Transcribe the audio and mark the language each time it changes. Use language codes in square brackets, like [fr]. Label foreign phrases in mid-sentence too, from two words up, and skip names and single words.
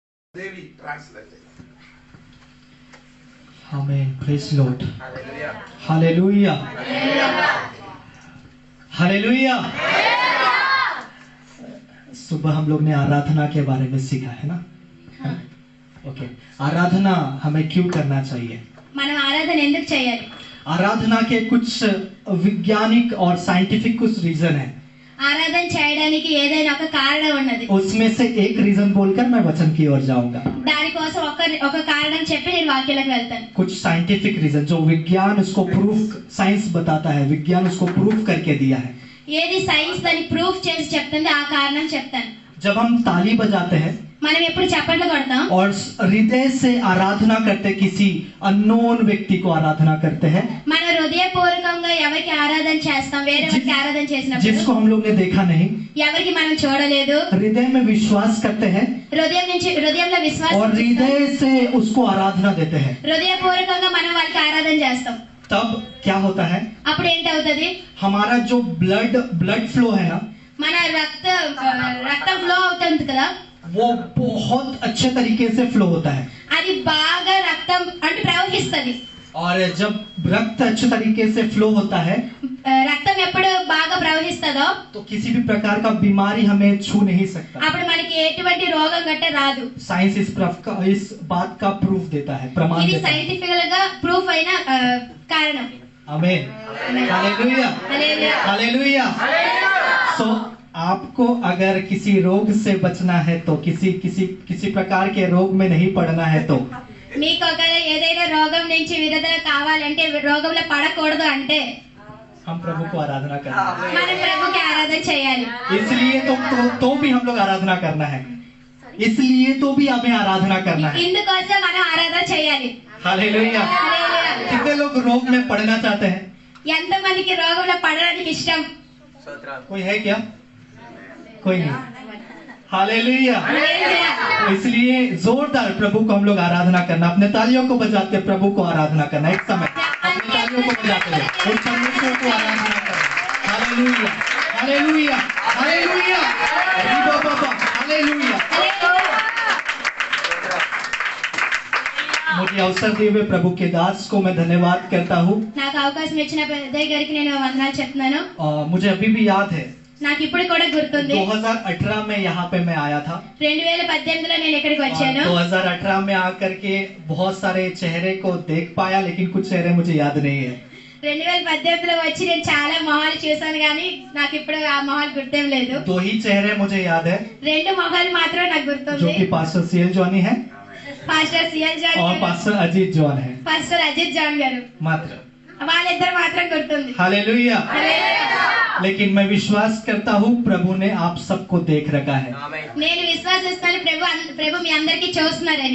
[en] Devi translated. Amen. Praise Lord. Hallelujah. Hallelujah. Hallelujah. [hi] सुबह हम लोग ने आराधना के बारे में सीखा है ना? ओके। आराधना हमें क्यों करना चाहिए? [te] మనం ఆరాధన ఎందుకు చేయాలి? [hi] आराधना के कुछ वैज्ञानिक और साइंटिफिक कुछ रीजन है। [te] ఆరాధన చేయడానికి ఏదైనా ఒక కారణం ఉన్నది. [hi] उसमें से एक रीजन बोलकर मैं वचन की ओर जाऊंगा। [te] దానికోసం ఒక కారణం చెప్పి నేను వాక్యాలకు వెళ్తాను. [hi] कुछ साइंटिफिक रीजन जो विज्ञान उसको [en] proof science [hi] बताता है, विज्ञान उसको प्रूफ करके दिया है। [te] ఏది సైన్స్ దాన్ని ప్రూఫ్ చేసి చెప్తుంది ఆ కారణం చెప్తాను. [hi] जब हम ताली बजाते हैं [te] మనం ఎప్పుడు చప్పట్లు కొడతాం [hi] और हृदय से आराधना करते, किसी अननोन व्यक्ति को आराधना करते हैं, [te] మన హృదయపూర్వకంగా ఎవరికి ఆరాధన చేస్తాం, వేరే వారికి ఆరాధన చేసినప్పుడు [hi] जिसको हम लोग ने देखा नहीं, [te] ఎవరికి మనం చూడలేదు, [hi] हृदय में विश्वास करते हैं [te] హృదయంలో విశ్వాసం [hi] और हृदय से उसको आराधना देते हैं, [te] హృదయపూర్వకంగా మనం వాళ్ళకి ఆరాధన చేస్తాం. [hi] तब क्या होता है? [te] అప్పుడు ఏంటవుతుంది? [hi] हमारा जो [en] blood flow [hi] है ना, [te] మన రక్తం ఫ్లో అవుతుంది కదా, [hi] वो बहुत अच्छे तरीके से फ्लो होता है। [te] అది బాగా రక్తం అంటే ప్రవహిస్తుంది. [hi] और जब रक्त अच्छे तरीके से फ्लो होता है [te] రక్తం ఎప్పుడు బాగా ప్రవహిస్తుందో [hi] तो किसी भी प्रकार का बीमारी हमें छू नहीं सकता। [te] అప్పుడు మనకి ఎటువంటి రోగం గట్ట రాదు. [hi] साइंस इस बात का प्रूफ देता है, प्रमाण [te] ఇది [hi] देता है। [te] సైంటిఫికల్ గా ప్రూఫ్ అయిన కారణం. [hi] आमीन। हालेलुया। [te] హల్లెలూయా. [hi] हालेलुया। सो आपको अगर किसी रोग से बचना है तो किसी प्रकार के रोग में नहीं पड़ना है तो [te] మీకు ఒకవేళ ఏదైనా రోగం నుంచి విడుదల కావాలంటే, రోగంలో పడకూడదు అంటే [hi] हम प्रभु को आराधना करना है। [te] మనం ప్రభుకి ఆరాధన చేయాలి. [hi] इसलिए तो भी हम लोग आराधना करना है, इसलिए तो भी हमें आराधना करना है। [te] ఇందుకోసం మనం ఆరాధన చేయాలి. [hi] हालेलुया। [te] హల్లెలూయా. [hi] कितने लोग रोग में पड़ना चाहते हैं? [te] ఎంత మందికి రోగంలో పడడానికి ఇష్టం? [hi] कोई है क्या? कोई नहीं। हालेलुया। [te] హల్లెలూయా. [hi] तो इसलिए जोरदार प्रभु को हम लोग आराधना करना, अपने तालियों को बजाते प्रभु को आराधना करना। एक समय अपने तालियों को बजाते हुए उस परमेश्वर को आराधना करना। हालेलुया। हालेलुया। हालेलुया। रिबा बाबा। हालेलुया। मुझे अवसर दिए हुए प्रभु के दास को मैं धन्यवाद करता हूँ। [te] నాకు అవకాశం ఇచ్చిన పెద్దయ్య గారికి నేను వందనాలు చెప్తున్నాను. [hi] मुझे अभी भी याद है [te] నాకు ఇప్పుడు కూడా గుర్తుంది, [hi] 2018 में यहाँ पे मैं आया था। [te] 2018లో నేను ఇక్కడికి వచ్చాను. [hi] 2018 में आकर के बहुत सारे चेहरे को देख पाया, लेकिन कुछ चेहरे मुझे याद नहीं है। [te] 2018లో వచ్చి నేను చాలా మొహాలు చూసాను కానీ నాకు ఇప్పుడు ఆ మొహాలు గుర్తేం లేదు. [hi] 2 ही चेहरे मुझे याद है, [te] 2 మొహాలు మాత్రం నాకు [hi] जो [te] గుర్తుంది. [hi] कि पास्टर सीएल जॉनी है [te] పాస్టర్ సిఎల్ జాన్ [hi] और [te] గారు, [hi] पास्टर अजीत जॉन है [te] పాస్టర్ అజిత్ జాన్ గారు, [hi] मात्र। [te] వాళ్ళిద్దరు మాత్రం గుర్తుంది. [hi] हालेलुया। [te] హల్లెలూయా. [hi] लेकिन मैं विश्वास करता हूँ प्रभु ने आप सबको देख रखा है। [te] నేను విశ్వాసిస్తాను ప్రభు మీ అందరికీ చూస్తున్నారని.